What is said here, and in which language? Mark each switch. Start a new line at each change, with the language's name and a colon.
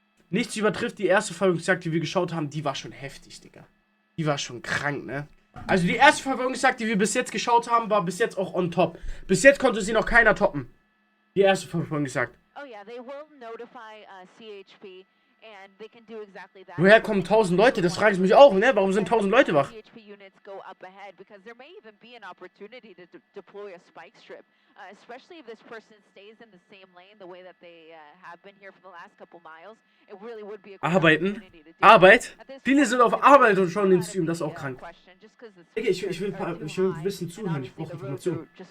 German: Nichts übertrifft die erste Verfolgungsjagd, die wir geschaut haben. Die war schon heftig, Digga. Die war schon krank, ne? Also die erste Verfolgungsjagd, die wir bis jetzt geschaut haben, war bis jetzt auch on top. Bis jetzt konnte sie noch keiner toppen. Die erste Verfolgungsjagd.
English: Oh yeah, they will notify CHP and they can do exactly that.
German: Woher kommen 1000 Leute? Das frage ich mich auch, ne? Warum sind 1000 Leute wach?
English: CHP units go up ahead because there may even be an opportunity to deploy a spike strip, especially if this person stays in the same lane the way that they have been here for the last couple miles. It really would be a
German: Arbeiten. Arbeit. Viele sind auf Arbeit und schauen den Stream, das ist auch krank. Digga, ich will ein bisschen zuhören, ich brauche Informationen.